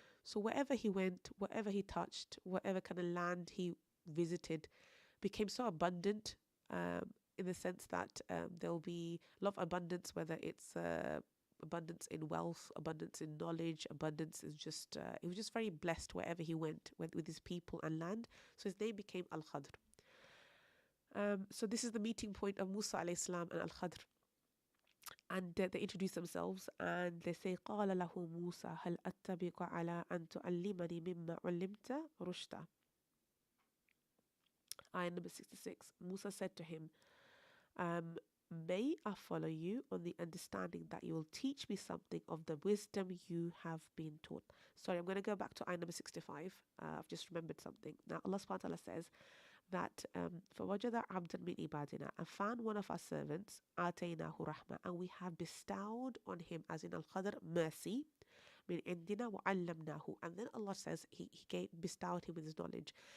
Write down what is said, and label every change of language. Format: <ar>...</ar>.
<en>So wherever he went, whatever he touched, whatever kind of land he visited, became so abundant, in the sense that there'll be a lot of abundance, whether it's abundance in wealth, abundance in knowledge, abundance is just, he was just very blessed wherever he went with his people and land. So his name became Al Khadr. So this is the meeting point of Musa alayhi salam and Al Khadr. And they introduce themselves and they say</en> <ar>قال له موسى هل أتبعك على أن تعلمني مما علمت رشدا.</ar> <en>Ayah number 66. Musa said to him, may I follow you on the understanding that you will teach me something of the wisdom you have been taught. Sorry, I'm going to go back to ayah number 65. I've just remembered something. Now Allah subhanahu wa ta'ala says that</en> <ar>فَوَجَدَ عَبْدًا مِنْ إِبَادِنَا,</ar> <en>and found one of our servants,</en> <ar>آتَيْنَاهُ رَحْمَةً,</ar> <en>and we have bestowed on him, as in Al-Qadr, mercy,</en> <ar>مِنْ عِنْدِنَا وَعَلَّمْنَاهُ,</ar> <en>and then Allah says he bestowed him with his knowledge.</en>